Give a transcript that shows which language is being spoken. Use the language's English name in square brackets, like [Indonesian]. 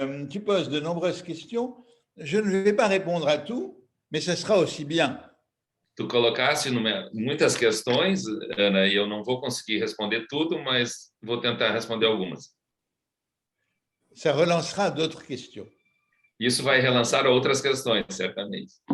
[French] Tu poses de nombreuses questions. Je ne vais pas répondre à tout, mais ce sera aussi bien. [Portuguese] Tu colocaste muitas questões, Ana, e eu não vou conseguir responder tudo, mas vou tentar responder algumas. [French] Ça relancera d'autres questions. [Portuguese] Isso vai relançar outras questões, certamente.